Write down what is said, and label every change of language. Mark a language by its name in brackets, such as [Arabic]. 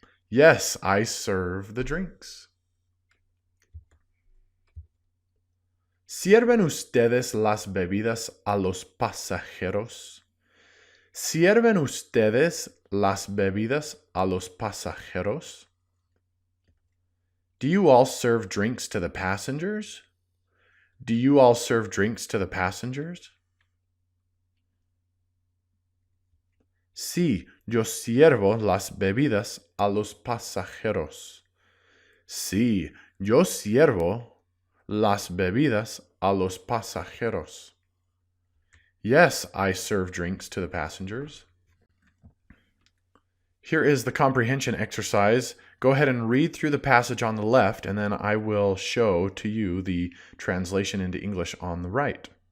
[English] Yes, I serve the drinks. [Spanish] ¿Sirven ustedes las bebidas a los pasajeros? ¿Sirven ustedes las bebidas a los pasajeros? [English] Do you all serve drinks to the passengers? Do you all serve drinks to the passengers? [Spanish] Sí, yo sirvo las bebidas a los pasajeros. Sí, yo sirvo las bebidas a los pasajeros. [English] Yes, I serve drinks to the passengers. Here is the comprehension exercise. Go ahead and read through the passage on the left, and then I will show to you the translation into English on the right.